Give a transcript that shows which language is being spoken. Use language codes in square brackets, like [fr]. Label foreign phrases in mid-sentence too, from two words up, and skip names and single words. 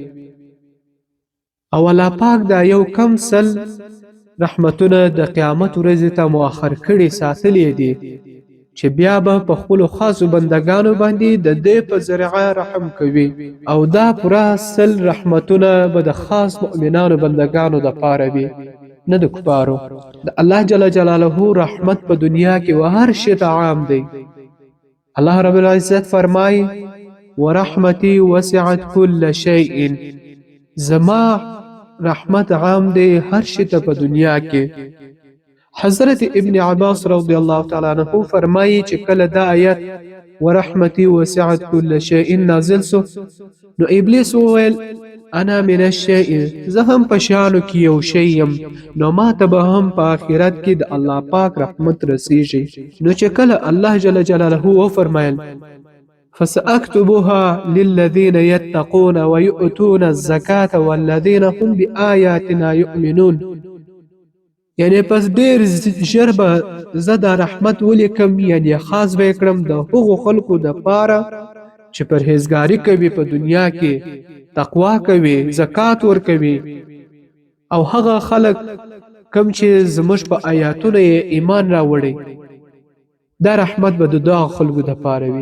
[ps] او الله پاک دا یو کم سل رحمتونه د قیامت ورځې ته مؤخر کړي ساتلي دي، چې بیا به په خپلو خاصو بندگانو باندې د دې په ذریعه رحم کوي. او دا پوره سل رحمتونه به د خاص مؤمنانو بندگانو دپاره وي، نه د کفارو. د الله [ar] جل جلاله [ps] رحمت په دنیا کې و هر شي ته عام دی. الله رب العزت فرمایي: [ar] ورحمتي وسعت كل شيء. [ps] زما رحمت عام دی هر شي ته په دنیا کې. حضرت ابن عباس [ar] رضی الله تعالی عنہ [ps] فرمایي چې کله دا آیت [ar] ورحمتي وسعت كل شيء [ps] نازل سو، نو ابلیس وویل: [ar] انا من الشیء. [ps] زه هم په شیانو کې یو شی یم، نو ما ته به هم په آخرت کې د الله پاک رحمت رسیږي. نو چې کله الله [ar] جل جلاله [ps] وفرمایل: [ar] فسأكتبها للذين يتقون ويؤتون الزكاة والذين هم بآياتنا يؤمنون. [ps] یعنی پس ډیر ژر به زه دا رحمت ولیکم، یعنی خاص به یې کړم د هغو خلکو دپاره چې پرهیزګاري کوي په دنیا کې، تقوا کوي، زکات ورکوي، او هغه خلک کم چې زموږ په آیاتونه یې ایمان راوړی، دا رحمت به د دغه خلکو دپاره وي.